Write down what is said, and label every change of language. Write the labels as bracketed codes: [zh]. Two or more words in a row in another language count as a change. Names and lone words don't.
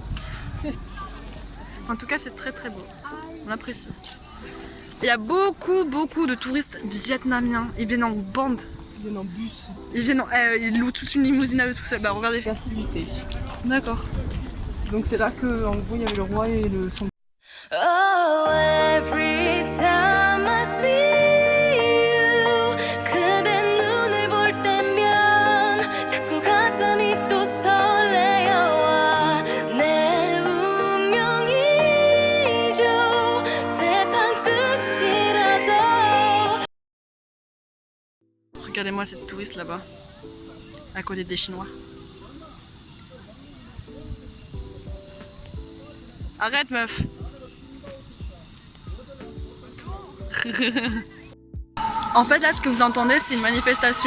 [fr] En tout cas, c'est très très beau. On apprécie. Il y a beaucoup de touristes vietnamiens. Ils viennent en bande. Ils viennent en bus. Ils louent toute une limousine à eux tout seuls. Bah regardez. Assiduité. D'accord. Donc c'est là que, en gros, il y avait le roi et son. [en] Oh, every time I see you [ko] 그대 눈을 볼 때면 자꾸 가슴이 또 설레어와 내 운명이죠 세상 끝이라도 [fr] Regardez-moi cette touriste là-bas. À côté des Chinois. Arrête meuf. En fait là ce que vous entendez c'est une manifestation.